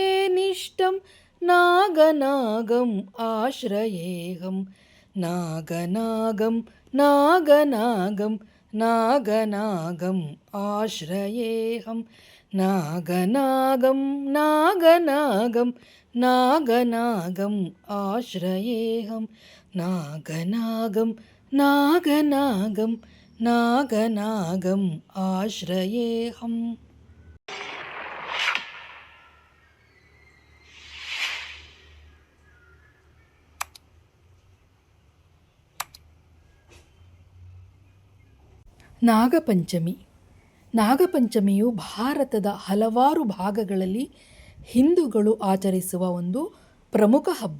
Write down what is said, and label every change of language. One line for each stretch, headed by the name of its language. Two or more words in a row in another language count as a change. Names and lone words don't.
Sanskrit: निष्ठं नागनागम् आश्रयेऽहं नागनागं नागनागं नागनागम् आश्रयेऽहं नागनागं नागनागं नागनागम् आश्रयेऽहं नागनागं नागनागं नागनागम् आश्रयेऽहम्.
Kannada: ನಾಗಪಂಚಮಿ. ನಾಗಪಂಚಮಿಯು ಭಾರತದ ಹಲವಾರು ಭಾಗಗಳಲ್ಲಿ ಹಿಂದೂಗಳು ಆಚರಿಸುವ ಒಂದು ಪ್ರಮುಖ ಹಬ್ಬ.